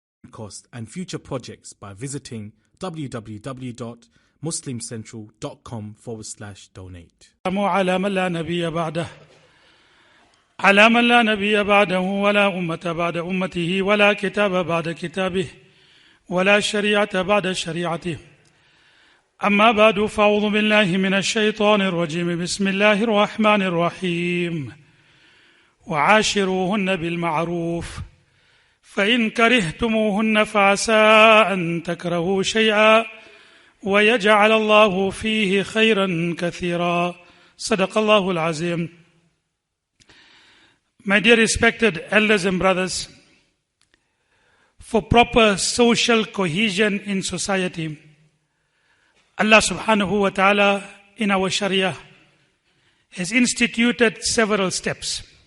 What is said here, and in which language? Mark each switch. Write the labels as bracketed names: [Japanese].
[English] Cost and future projects by visiting www.muslimcentral.com/donate. [Arabic] على من لا نبي بعده على من لا نبي بعده ولا أمة بعد أمته ولا كتاب بعد كتابه ولا شريعة بعد شريعته أما بعد فأعوذ بالله من الشيطان الرجيم بسم الله الرحمن الرحيم وعاشروهن بالمعروف فإن كرهتموهن فعسى أن تكرهوا شيئا ويجعل الله فيه خيرا كثيرا صدق الله العظيم. [English] My dear respected elders and brothers, for proper social cohesion in society, Allah subhanahu wa ta'ala in our Sharia has instituted several steps.